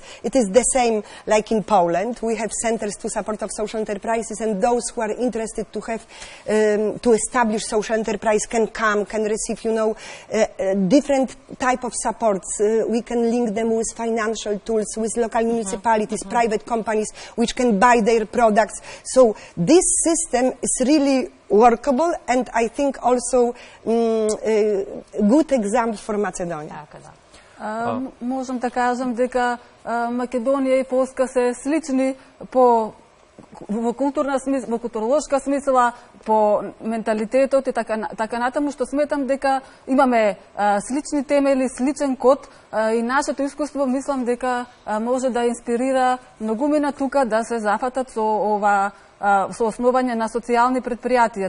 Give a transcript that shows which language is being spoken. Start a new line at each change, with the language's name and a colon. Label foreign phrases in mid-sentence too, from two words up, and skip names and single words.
English: It is the same like in Poland. We have centers to support of social enterprises, and those who are interested to have, to establish social enterprise can come, can receive, you know, different type of supports. We can link them with financial tools, with local municipalities, private companies, which can buy their products. So this system is really workable, and I think also a good example for Macedonia.
Macedonian: Можам да кажам дека Македонија и Полска се слични во културна смисла, во културолошка смисла, по менталитетот и така натаму, што сметам дека имаме слични темели, сличен код, и нашето искуство мислам дека може да инспирира многумина тука да се зафатат со ова со основање на социјални предпријатија.